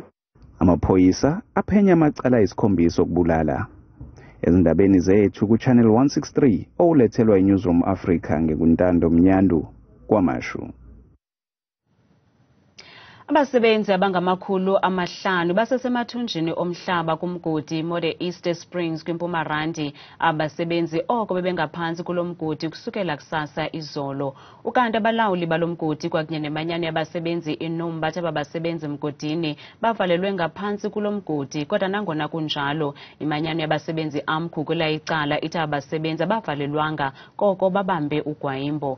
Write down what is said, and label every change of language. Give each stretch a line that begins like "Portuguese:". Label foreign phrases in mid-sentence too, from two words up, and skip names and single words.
Zulu: Amaphoyisa aphenya amacala isikhombisa okubulala. Ezindabeni zethu ku-Channel 163 olethelwa iNewsroom Africa ngekuntando Mnyandu kwaMashu.
Xhosa: Abasebenzi abangama500 basesemathunjini omhlaba kumgodi Mode East Springs kwiMpumalanga. Abasebenzi oko bebengaphansi kulomgodi kusukela kusasa izolo. Ukanti abalawuli balomgodi kwakunye nemanyano yabasebenzi iNumba abasebenzi mgodini bavalelwe ngaphansi kulomgodi. Kodwa nangona kunjalo imanyano yabasebenzi amkhu kula icala ithi abasebenzi abavalelwanga koko babambe ugwayimbo.